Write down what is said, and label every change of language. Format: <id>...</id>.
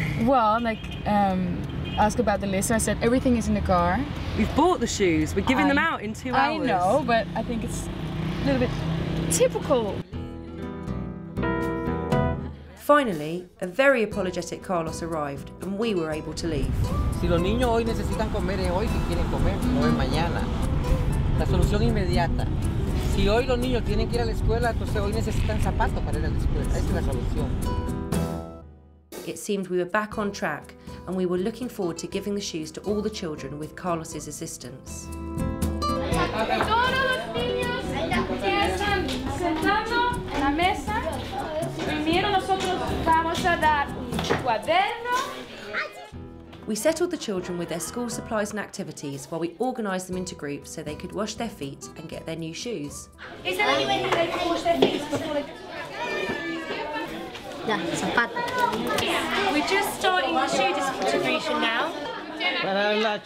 <en>Well, ask about the list. I said everything is in the car. We've bought the shoes. We're giving them out in 2 hours. I know, but I think it's a little bit typical. Finally, a very apologetic Carlos arrived and we were able to leave.</en> <es>Si los niños hoy necesitan comer es hoy que quieren comer, no es mañana. La solución inmediata. Si hoy los niños tienen que ir a la escuela, entonces hoy necesitan zapatos para ir a la escuela. Esa es la solución.</es> <en>It seemed we were back on track and we were looking forward to giving the shoes to all the children with Carlos's assistance.</en> <es>Todos los niños empiezan sentando en la mesa. Primero nosotros vamos a dar un cuaderno.</es> <en>We settled the children with their school supplies and activities while we organised them into groups so they could wash their feet and get their new shoes. Is there any way they can wash their feet before they... We're just starting the shoe distribution now.</en>